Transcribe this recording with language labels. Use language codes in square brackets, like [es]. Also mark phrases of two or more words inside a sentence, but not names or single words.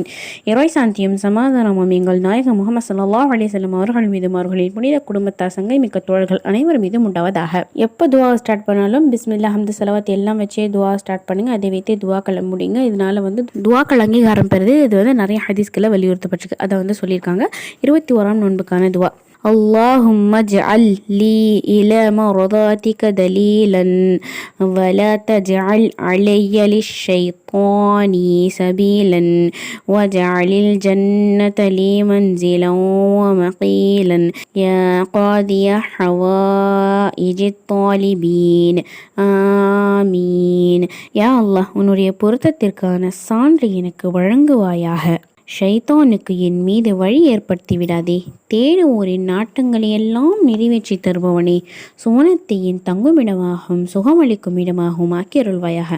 [ta] இறை சாந்தியும் சமாதானமும் எங்கள் நாயகம் முஹம்மது ஸல்லல்லாஹு அலைஹி வஸல்லம் அவர்கள் மீதும் அவர்களின் புனித குடும்பத்தார் சங்கை மிக்க தோழர்கள் அனைவர் மீதும் உண்டாவதாக. எப்போ துவா ஸ்டார்ட் பண்ணாலும் பிஸ்மில்லா ஹம்து ஸலவாத் எல்லாம் வச்சே துவா ஸ்டார்ட் பண்ணுங்க. அதை வைத்தே துவாக்களை முடிங்க. இதனால துவாக்கள் அங்கீகாரம் பெறுது. இது நிறைய ஹதீஸ்களை வலியுறுத்தப்பட்டிருக்கு. அதை சொல்லியிருக்காங்க. 21ஆம் நோன்புக்கான துவா. [ar] اللهم اجعل لي إلى مرضاتك دليلا ولا تجعل علي للشيطان سبيلا واجعل الجنة لي منزلا ومقيلا يا قاضي حوائج الطالبين آمين. [ta] யா அல்லாஹ், உன்னுடைய பொருத்தத்திற்கான சான்று எனக்கு வழங்குவாயாக. ஷைத்தானுக்கு என் மீது வழி ஏற்படுத்தி விடாதே. தேடுவோரின் நாட்டங்களையெல்லாம் நிறைவேற்றி தருபவனே, சுவனத்தை என் தங்குமிடமாகவும் சுகமளிக்கும் இடமாகவும் ஆக்கியருள்வாயாக.